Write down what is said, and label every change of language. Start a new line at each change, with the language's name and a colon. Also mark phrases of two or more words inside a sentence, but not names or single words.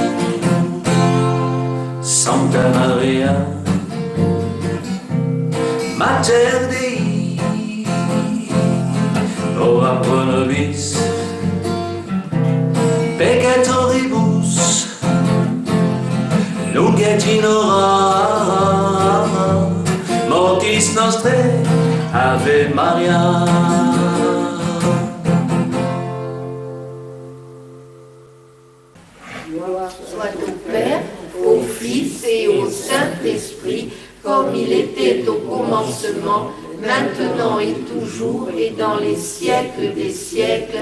Latin: Sancta Maria, Mater Dei, ora pro nobis peccatoribus, nunc et in hora mortis nostrae. Ave Maria.
French: Soit au Père, au Fils et au Saint-Esprit, comme il était au commencement, maintenant et toujours, et dans les siècles des siècles.